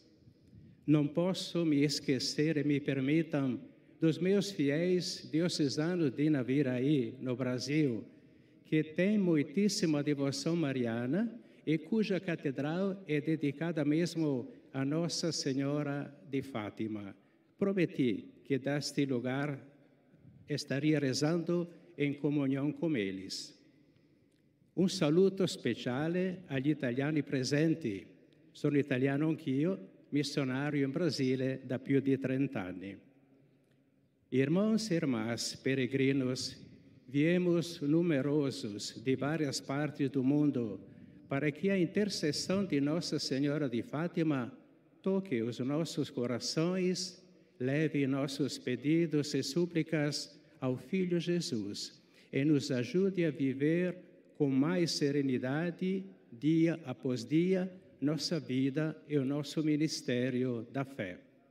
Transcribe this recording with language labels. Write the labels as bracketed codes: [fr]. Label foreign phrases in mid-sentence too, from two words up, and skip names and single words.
[pt] Não posso me esquecer, e me permitam, dos meus fiéis diocesanos de Naviraí, no Brasil, que têm muitíssima devoção mariana e cuja catedral é dedicada mesmo a Nossa Senhora de Fátima. Prometi que deste lugar estaria rezando em comunhão com eles. [it] Un saluto speciale agli italiani presenti. Sono italiano anch'io, missionario in Brasile da più di 30 anni. [pt] Irmãos e irmãs peregrinos, viemos numerosos de várias partes do mundo para que a intercessão de Nossa Senhora de Fátima toque os nossos corações leve nossos pedidos e súplicas ao Filho Jesus e nos ajude a viver com mais serenidade, dia após dia, nossa vida e o nosso ministério da fé.